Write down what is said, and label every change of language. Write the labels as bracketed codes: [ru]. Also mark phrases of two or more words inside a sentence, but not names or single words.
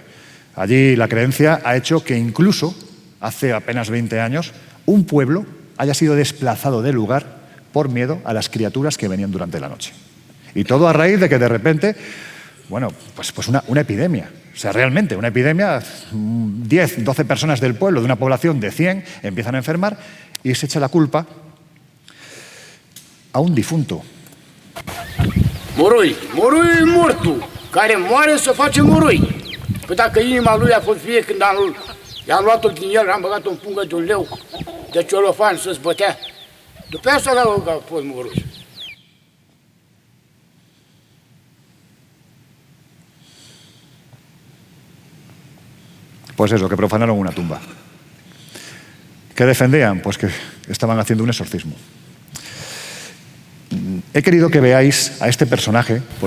[es] Allí la creencia ha hecho que incluso hace apenas 20 años un pueblo haya sido desplazado del lugar por miedo a las criaturas que venían durante la noche. Y todo a raíz de que de repente, bueno, pues una epidemia. O sea, realmente una epidemia, 10, 12 personas del pueblo, de una población de 100, empiezan a enfermar y se echa la culpa a un difunto. [ro] Moroi e mortul, care moare să face moroi. Păi dacă inima lui a fost vie când i-am luat-o din el, am băgat-o în pungă de un leu, de ciolofan să zbătea. După asta a fost moroi. [es] Pues eso, que profanaron una tumba. ¿Qué defendían? Pues que estaban haciendo un exorcismo. He querido que veáis a este personaje.